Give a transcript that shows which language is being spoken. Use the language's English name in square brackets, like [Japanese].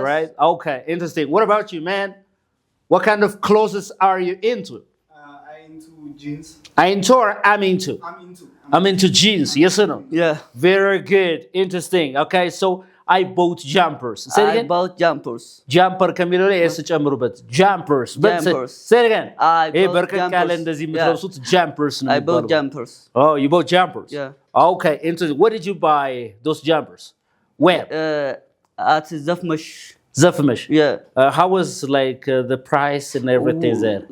[English] right? Okay, interesting. What about you, man? What kind of clothes are you into? I'm into jeans. I'm into. I'm into jeans. Yes or no? Yeah. Very good. Interesting. Okay, so I bought jumpers. Say it again. I bought jumpers. Jumper [Amharic] ከሚለው ላይ ኤስ ጨምሩበት. [English] Jumpers. Say it again. [Amharic] በርከት ካለ እንደዚህ የምትለብሱት jumpers ነው [English] I bought [Amharic] የሚባለው. [English] jumpers. Oh, you bought jumpers? Yeah. Okay, interesting. Where did you buy those jumpers? Where? At Zafmash. Zafmash. Yeah. How was like the price and everything there?